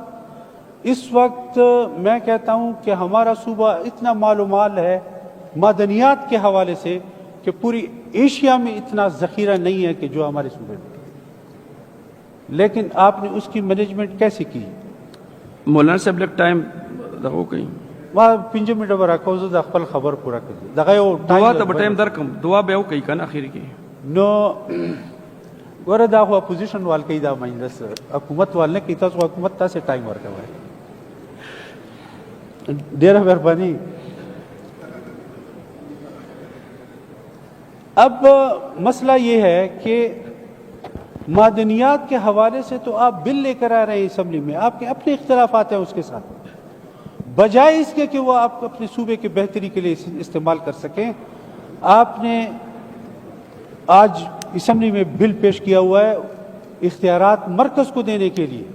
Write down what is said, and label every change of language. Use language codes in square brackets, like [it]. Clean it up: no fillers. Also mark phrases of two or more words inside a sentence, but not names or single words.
[ur] اس وقت میں کہتا ہوں کہ ہمارا صوبہ اتنا مال و مال ہے معدنیات کے حوالے سے کہ پوری ایشیا میں اتنا ذخیرہ نہیں ہے کہ جو ہمارے صوبے میں، لیکن آپ نے اس کی مینجمنٹ کیسے کی؟ [ps] مولانا صاحب لگ ٹائم دغه کوي ما 5 منټه ورکو زه د خپل خبر پوره کړم دغه یو دعا ته ټایم درکم دعا به وکړي کنه اخر کې نو ګوره دا خو اپوزیشن وال کوي، دا مجلس حکومت وال نه کوي، تاسو حکومت تاسو ټایم ورکوي، ډیره مهرباني [ur] اب مسئلہ یہ ہے کہ معدنیات کے حوالے سے تو آپ بل لے کر آ رہے ہیں اسمبلی میں، آپ کے اپنے اختلافات ہیں اس کے ساتھ، بجائے اس کے کہ وہ آپ اپنے صوبے کی بہتری کے لیے استعمال کر سکیں، آپ نے آج اسمبلی میں بل پیش کیا ہوا ہے اختیارات مرکز کو دینے کے لیے۔